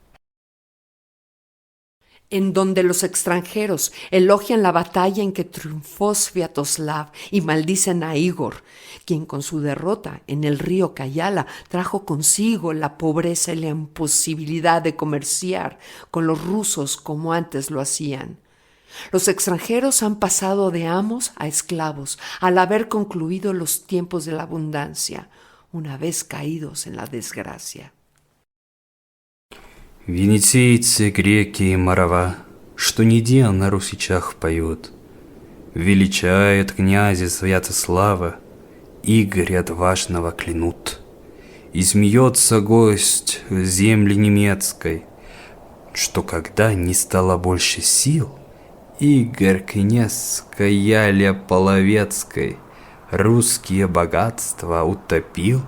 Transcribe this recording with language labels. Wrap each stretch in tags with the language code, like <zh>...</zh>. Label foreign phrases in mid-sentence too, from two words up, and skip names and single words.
<es>En donde los extranjeros elogian la batalla en que triunfó Sviatoslav y maldicen a Igor, quien con su derrota en el río Kayala trajo consigo la pobreza y la imposibilidad de comerciar con los rusos como antes lo hacían. Los extranjeros han pasado de amos a esclavos al haber concluido los tiempos de la abundancia, una vez caídos en la desgracia.</es> <ru>Венецийцы, греки и морова, что ни день на русичах поют, величает князя Святослава, Игоря отважного клянут. И смеется гость земли немецкой, что когда не стало больше сил, Игорь, князь Каяля Половецкой, русские богатства утопил.</ru>